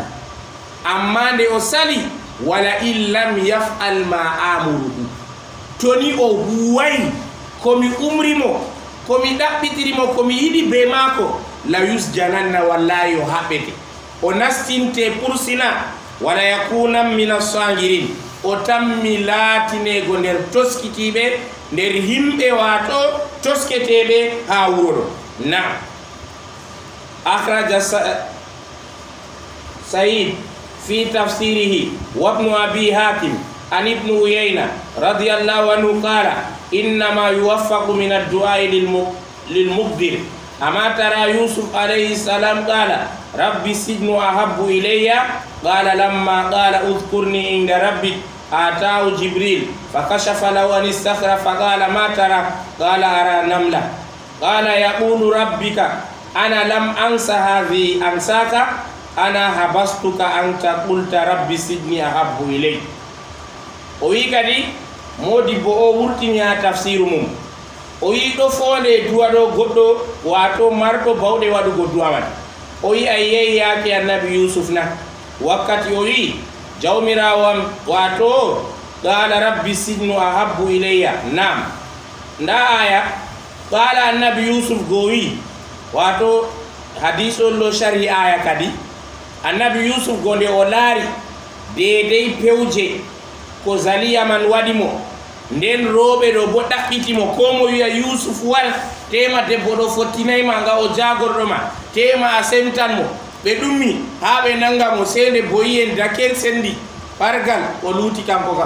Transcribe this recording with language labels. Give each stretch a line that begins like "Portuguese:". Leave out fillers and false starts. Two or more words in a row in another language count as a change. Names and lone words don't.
Fula: Amma nde o sali,
Arabic: ولئن لم يفعل ما آمره,
Fula: toni o huway komi umrimo, komi ɗaɓɓitirimo, komi yiɗi be maako,
Arabic: ليسجنن,
Fula: wallahi o haɓɓete, o nastinte pursina.
Arabic: وليكونا من الصاغرين,
Fula: o tammi laatinego nder toskitiɓe, nder himɓe wato tosketeɓe ha wuro ɗo.
Arabic: وأخرج سعيد في تفسيره وابن أبي حاتم عن ابن عيينة رضي الله عنه قال إنما يوفق من الدعاء للمقدر. أما ترى يوسف عليه السلام قال رب السجن أحب إلي قال لما قال اذكرني عند ربك أتاه جبريل فكشف له عن الصخرة فقال ما ترى قال أرى نملة قال يقول ربك أنا لم أنس هذه أنساك أنا حبستك أنت قلت رب السجن أحب إلي.
Fula: O wi kadi modibbo o wurtini ha tafsiru mum, o wi ɗo fonde duwa ɗo goɗɗo wato marɗo bawɗe waɗugo duwa man, o wi a yehi yaake annabi Yusuf na, wakkati o wi jawmirawam wato
Arabic: قال رب السجن أحب إلي.
Fula: Nam nda aya qala annabi Yusuf go wi, wato hadis on ɗo shari aya kadi. Annabi Yusuf go nde o laari dedei pewje ko zaliya man waɗimo, nden rooɓe ɗo bo ɗaɓɓitimo, ko mo wiya Yusuf wal tema debbo ɗo fottinayma nga o jagorɗo ma, tema a semtan mo, ɓe ɗummi ha ɓe nanga mo, sende boyi en dakel sendi pargal o luuti kanko kam.